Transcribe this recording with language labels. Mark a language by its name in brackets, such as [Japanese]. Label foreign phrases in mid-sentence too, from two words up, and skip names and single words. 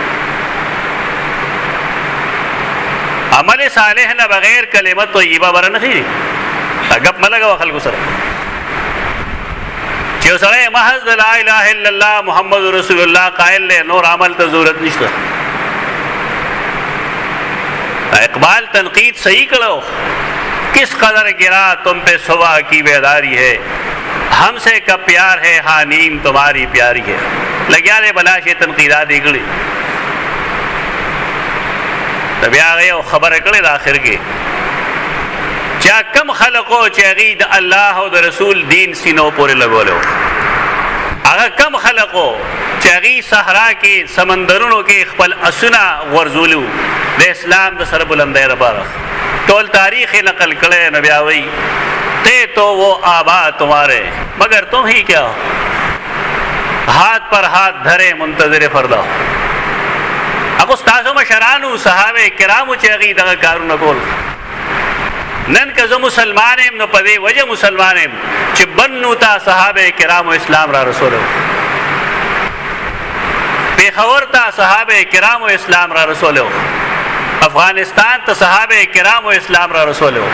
[Pashto] عمل صالح نه بغیر کلمت طیبه بره نه خیږي. گپ مه لګوه خلکو سره چې یو سړی محض د [Arabic] لا اله الا الله محمد رسول الله [Pashto] قائل دی، نور عمل ته ضرورت نشته. اقبال تنقید صحیح کړو، [Urdu] کس قدر گرا تم پہ صبح کی بیداری ہے، ہم سے کب پیار ہے ہاں نیند تمہاری پیاری ہے. [Pashto] لګیا دی بلا شي تنقیدات یې کړي. د بیا هغې یو خبره کړې د آخر کې چا کم خلقو چې هغې د الله او د رسول دین سینو پورې لګولی و، هغه کم خلقو چې هغې صحرا کې سمندرونو کې خپل اسونه غورځولي وو د اسلام د سر بلندۍ لپاره، ټول تاریخ یې نقل کړی. نو بیا وایي [Urdu] تے تو وہ آبا تمہارے مگر تم ہی کیا ہو، ہاتھ پر ہاتھ دھرے منتظر فردا. [Pashto] هغه ستاسو مشرانو صحابه کرامو چې هغې دغه کارونه کول. نن که زه مسلمان یم نو په دې وجه مسلمان یم چې بنو ته صحابه کرامو اسلام را رسولی و، پېښور ته صحابه کرامو اسلام را رسولی و، افغانستان ته صحابه کرامو اسلام را رسولی و.